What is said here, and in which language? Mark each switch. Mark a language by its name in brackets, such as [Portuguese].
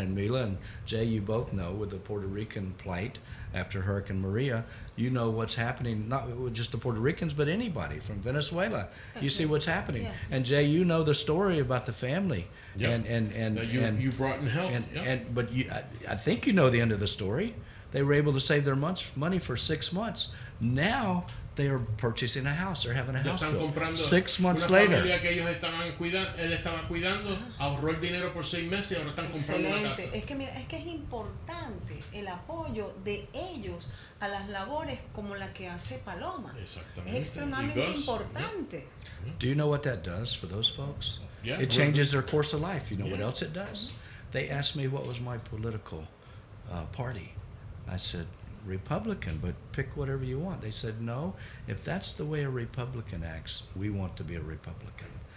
[English] And Mila and Jay, you both know with the Puerto Rican plight after Hurricane Maria, you know what's happening, not with just the Puerto Ricans, but anybody from Venezuela. You see what's happening. Yeah. And Jay, you know the story about the family. Yeah. And you brought in help. But I think you know the end of the story. They were able to save their money for 6 months. Now they are purchasing a house. They're having a house built. 6 months later. [Spanish] Que ellos él estaba cuidando, ahorró el dinero por 6 meses y ahora están comprando una casa. Excelente. Es que mira, es que es importante el apoyo de ellos a las labores como la que hace Paloma. Exactamente. Es extremadamente importante. [English] Do you know what that does for those folks? Yeah. It changes their course of life. You know what else it does? They asked me what was my political party. I said, Republican, but pick whatever you want. They said, no, if that's the way a Republican acts, we want to be a Republican.